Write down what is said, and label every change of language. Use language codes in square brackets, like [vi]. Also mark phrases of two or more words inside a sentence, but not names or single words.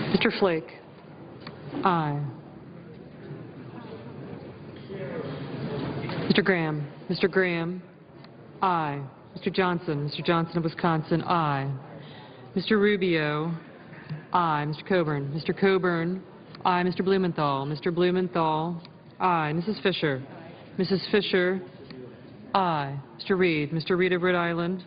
[en] Mr. Flake? Aye. Mr. Graham? Mr. Graham? Aye. Mr. Johnson? Mr. Johnson of Wisconsin? Aye. Mr. Rubio? Aye. Mr. Coburn? Mr. Coburn? Aye. Mr. Blumenthal? Mr. Blumenthal? Aye. Mrs. Fisher? Mrs. Fisher? Aye. Mr. Reed? Mr. Reed of Rhode Island?